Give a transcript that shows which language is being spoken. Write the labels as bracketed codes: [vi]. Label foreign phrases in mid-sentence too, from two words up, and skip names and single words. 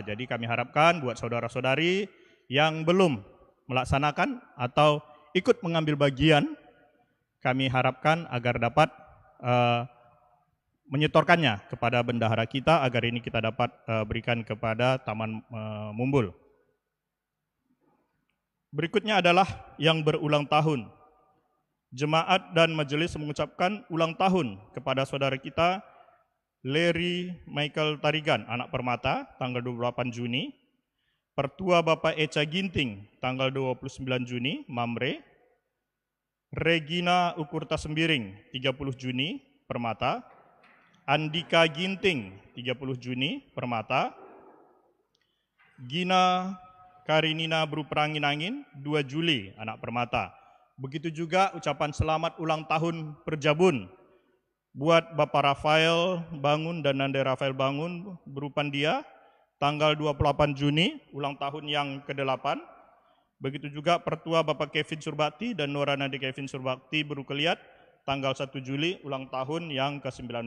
[id] Jadi kami harapkan buat saudara-saudari yang belum melaksanakan atau ikut mengambil bagian, kami harapkan agar dapat menyetorkannya kepada bendahara kita agar ini kita dapat berikan kepada Taman Mumbul. Berikutnya adalah yang berulang tahun. Jemaat dan majelis mengucapkan ulang tahun kepada saudara kita Larry Michael Tarigan, anak permata, tanggal 28 Juni. Pertua Bapak Eca Ginting, tanggal 29 Juni, Mamre. Regina Ukurta Sembiring, 30 Juni, permata. Andika Ginting, 30 Juni, permata. Gina Karinina Bruperangin-angin, 2 Juli, anak permata. Begitu juga ucapan selamat ulang tahun Perjabun buat Bapak Rafael Bangun dan Nande Rafael Bangun Brupandia, tanggal 28 Juni, ulang tahun yang ke-8. Begitu juga Pertua Bapak Kevin Surbakti dan Nora Nade Kevin Surbakti Berukeliat, tanggal 1 Juli, ulang tahun yang ke-19.